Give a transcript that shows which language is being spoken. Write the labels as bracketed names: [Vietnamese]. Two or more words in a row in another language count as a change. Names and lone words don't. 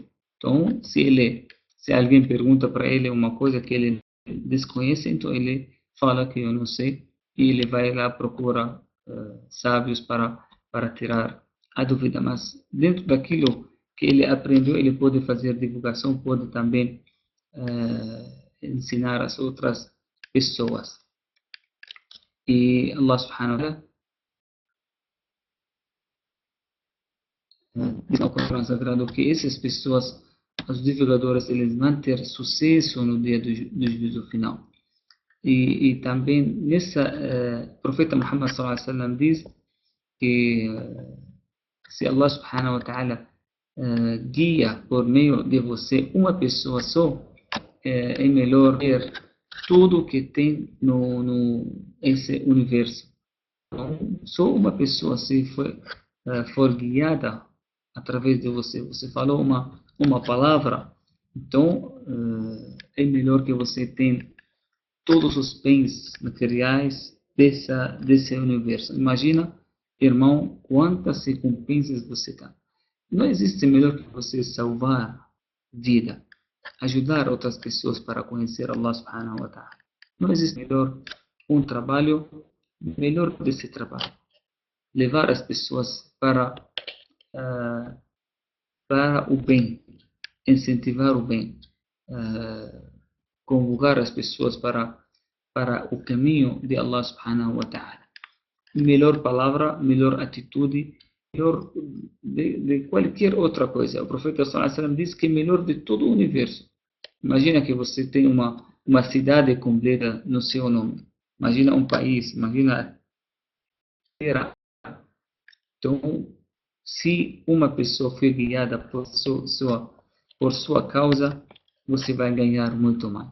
[Portuguese] Então, se alguém pergunta para ele uma coisa que ele desconhece, então ele fala que eu não sei e ele vai lá procurar sábios para tirar a dúvida. Mas dentro daquilo que ele aprendeu, ele pode fazer divulgação, pode também ensinar as outras pessoas. E [Arabic] الله سبحانه وتعالى [Portuguese] diz no Corão Sagrado que essas pessoas, os divulgadores, eles vão ter sucesso no dia do juízo final. E também nessa, o profeta Muhammad [Arabic] صلى الله عليه وسلم [Portuguese] diz que se [Arabic] الله سبحانه وتعالى [Portuguese] guia por meio de você uma pessoa só, é melhor ver tudo que tem no esse universo. Então, só uma pessoa se for guiada através de você, você falou uma palavra, então é melhor que você tenha todos os bens materiais desse universo. Imagina, irmão, quantas recompensas você tem. Não existe melhor que você salvar vida, ajudar outras pessoas para conhecer [Arabic] الله سبحانه وتعالى. [Portuguese] Não existe melhor um trabalho melhor desse trabalho. Levar as pessoas para o bem, incentivar o bem, convocar as pessoas para o caminho de [Arabic] الله سبحانه وتعالى. [Portuguese] Melhor palavra, melhor atitude, melhor de qualquer outra coisa. O profeta [Arabic] صلى الله عليه وسلم [Portuguese] diz que é melhor de todo o universo. Imagina que você tem uma cidade completa no seu nome. Imagina um país, imagina. Então, se uma pessoa foi guiada por sua causa, você vai ganhar muito mais.